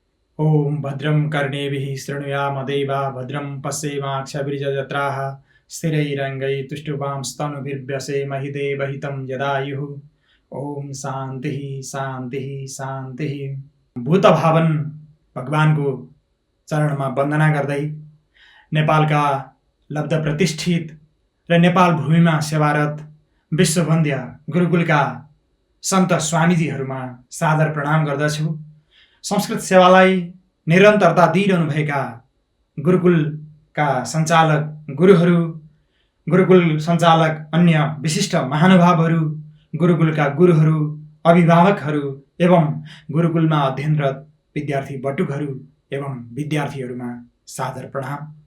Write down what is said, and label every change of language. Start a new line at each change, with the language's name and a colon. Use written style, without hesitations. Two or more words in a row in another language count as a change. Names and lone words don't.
Sanskrit: ओम भद्रं कर्णेभिः शृणुयामदेवा भद्रं पश्येमाक्षभिर्यजत्राः स्थिरैरङ्गैस्तुष्टुवांस्तनूभिर्व्यसेमहि देवहितं यदायुः। ओम शान्तिः शान्तिः शान्तिः।
Nepali: भूतभावन भगवानको चरणमा वन्दना गर्दै नेपालका लब्ध प्रतिष्ठित र नेपाल भूमिमा सेवारत विश्ववन्द्य गुरुकुलका सन्त स्वामीजीहरूमा सादर प्रणाम गर्दछु। संस्कृत सेवालाई निरन्तरता दिइरहनुभएका गुरुकुलका सञ्चालक गुरुहरू, गुरुकुल सञ्चालक अन्य विशिष्ट महानुभावहरू, गुरुकुलका गुरुहरू, अभिभावकहरू एवं गुरुकुलमा अध्ययनरत विद्यार्थी बटुकहरू एवं विद्यार्थीहरूमा सादर प्रणाम।